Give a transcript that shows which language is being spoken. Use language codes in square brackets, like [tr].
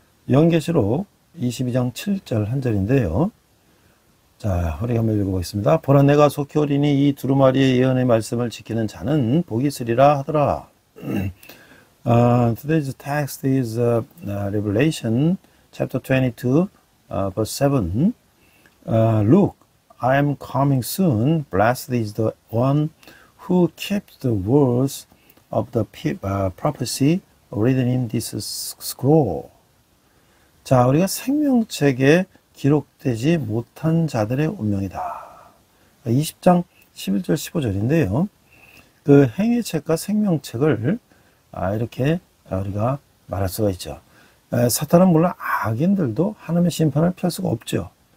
[ko] 요한계시록 22장 7절 한 절인데요. 자, 우리가 한번 읽어보겠습니다. 보라, 내가 속히 오리니 이 두루마리의 예언의 말씀을 지키는 자는 복이 있으리라 하더라. [en] Today's text is Revelation chapter 22, verse 7. Look, I am coming soon. Blessed is the one who keeps the words of the prophecy written in this scroll. [ko] 자, 우리가 생명책에 기록되지 못한 자들의 운명이다. 20장 11절 15절인데요. 그 행위책과 생명책을 이렇게 우리가 말할 수가 있죠. 사탄은 물론 악인들도 하나님의 심판을 펼 수가 없죠.